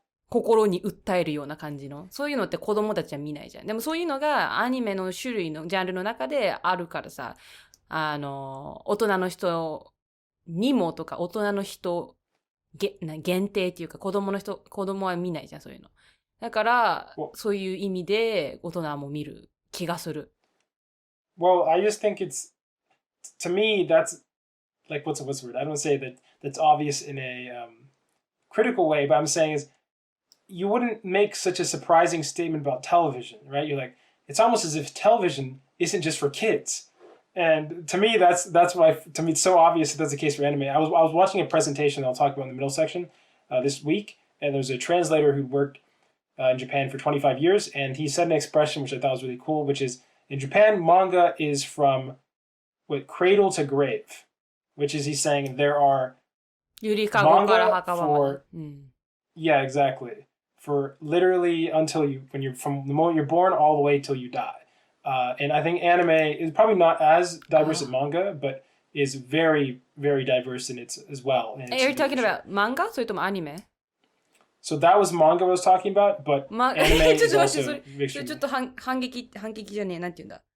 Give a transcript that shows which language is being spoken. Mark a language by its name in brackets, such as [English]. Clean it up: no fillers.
[Japanese] 心に訴えるような感じの、そういうのって子供たちは見ないじゃん。でもそういうのがアニメの種類のジャンルの中であるからさ、大人の人にもとか、大人の人限定っていうか、子供は見ないじゃん、そういうの。だから、そういう意味で大人も見る気がする。 [English] Well, I just think to me, that's like, what's the word? I don't say that's obvious in a critical way, but I'm saying is you wouldn't make such a surprising statement about television, right? You're like, it's almost as if television isn't just for kids. And to me, that's why, to me, it's so obvious that that's the case for anime. I was watching a presentation that I'll talk about in the middle section this week, and there's a translator who worked in Japan for 25 years, and he said an expression which I thought was really cool, which is, in Japan, manga is from cradle to grave, which is he's saying there are manga for, yeah, exactly, for literally when you're from the moment you're born all the way till you die. And I think anime is probably not as diverse as manga, but is very, very diverse in its as well. Are you talking about manga? [Japanese] それともアニメ? [English] So that was manga I was talking about, but anime is also [Japanese] それちょっと反撃じゃねえ、なんて言うんだ。